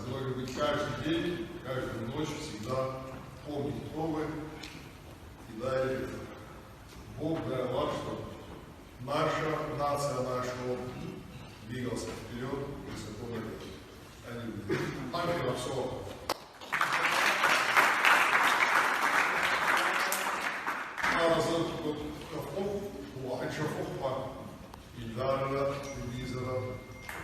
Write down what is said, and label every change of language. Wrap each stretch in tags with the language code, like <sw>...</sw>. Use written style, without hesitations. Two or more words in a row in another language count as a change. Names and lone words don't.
<ru>Вы должны быть каждый день, каждую ночь всегда помнить, кто вы. И дай Бог, дай вам, чтобы наша нация, наш род двигался вперед и высоко наверх. Danke на все.</ru> <de>Also, Kopf, wo ein Schopf war, in Lara, in dieser</de>